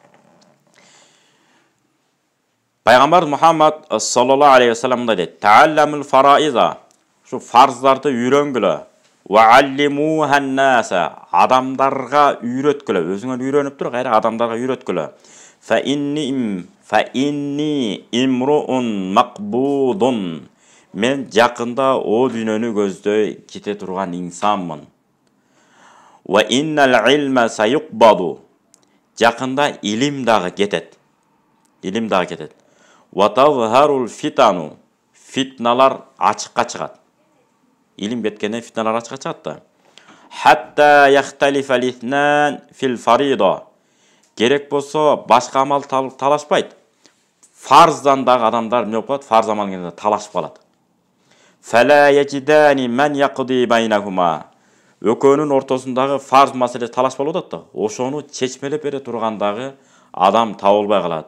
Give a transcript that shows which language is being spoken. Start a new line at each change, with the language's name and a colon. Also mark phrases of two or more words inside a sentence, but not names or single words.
Kyrgyz: Пайгамбар Мухаммад
Arabic: صلى الله عليه وسلم
Kyrgyz: мындай дейт:
Arabic: "تعلموا الفرائض."
Kyrgyz: Шу фарздарды үйрөнгүлө.
Arabic: وعلموهن الناس. Адамдарга үйрөткүлө.
Kyrgyz: Өзүңөр үйрөнүп туруп, кайра адамдарга үйрөткүлө.
Arabic: فإني امرؤ مقبوض.
Kyrgyz: Мен жакында о дүйнөнү көздөй кете турган инсанмын.
Arabic: وإن العلم سيقبض.
Kyrgyz: Жакында илим дагы кетет.
Arabic: وتظهر الفتن.
Kyrgyz: Фитналар ачыкка чыгат. Илим кеткенде фитналар ачыкка чыгат да.
Arabic: حتى يختلف الاثنان في الفريضة.
Kyrgyz: Керек болсо башка амал талашпайт. Фарздан дагы адамдар эмне болот? Фарз амал келгенде талашып калат.
Arabic: فلا يجدان من يقضي بينهما.
Kyrgyz: Экөөнүн ортосундагы фарз маселеси талаш болуп атат да. Ошону чечмелеп бере тургандагы адам табылбай калат.